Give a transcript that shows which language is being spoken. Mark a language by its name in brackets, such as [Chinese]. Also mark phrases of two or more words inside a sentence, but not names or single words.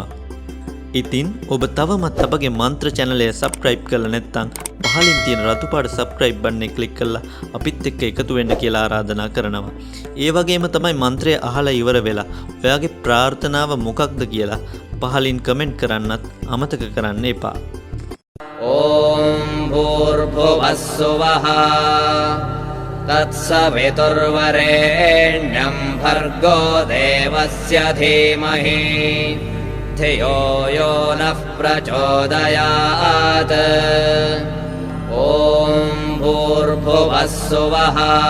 [Sinhala] ඉතින් ඔබ තවමත් අපගේ මන්ත්‍ර channel එක subscribe කරලා නැත්නම් පහලින් තියෙන රතු පාට [English] subscribe button [Sinhala] එක click කරලා අපිත් එක්ක එකතු වෙන්න කියලා ආරාධනා කරනවා. ඒ වගේම තමයි මන්ත්‍රය අහලා ඉවර වෙලා ඔයාගේ ප්‍රාර්ථනාව මොකක්ද කියලා පහලින් comment කරන්නත් අමතක කරන්න එපා. [Sanskrit] ॐ भूर्भुवस्सुवः तत्सवितुर्वरेण्यं भर्गो देवस्य धीमहि धियो यो नः प्रचोदयात् ॐ भूर्भुवस्सुवः